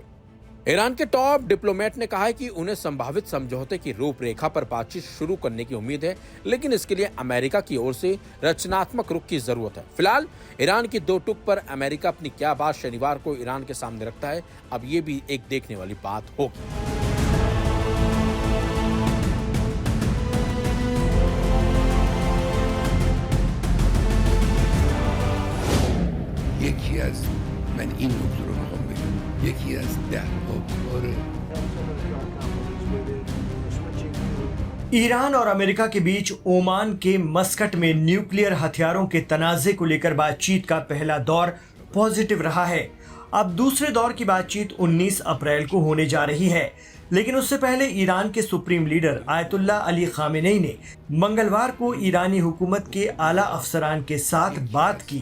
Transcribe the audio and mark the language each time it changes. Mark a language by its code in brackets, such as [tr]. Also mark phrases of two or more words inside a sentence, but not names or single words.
[hi] ईरान के टॉप डिप्लोमेट ने कहा है कि उन्हें संभावित समझौते की रूपरेखा पर बातचीत शुरू करने की उम्मीद है, लेकिन इसके लिए अमेरिका की ओर से रचनात्मक रुख की जरूरत है। फिलहाल ईरान की दो टुक पर अमेरिका अपनी क्या बात शनिवार को ईरान के सामने रखता है, अब ये भी एक देखने वाली बात होगी। [fa] یکی از من این نکته رو میخوام بگم، یکی از 10 کار [hi] ईरान और अमेरिका के बीच ओमान के मस्कट में न्यूक्लियर हथियारों के तनाज़े को लेकर बातचीत का पहला दौर पॉजिटिव रहा है। अब दूसरे दौर की बातचीत 19 अप्रैल को होने जा रही है, लेकिन उससे पहले ईरान के सुप्रीम लीडर आयतुल्ला अली खामेनेई ने मंगलवार को ईरानी हुकूमत के आला अफसरान के साथ बात की।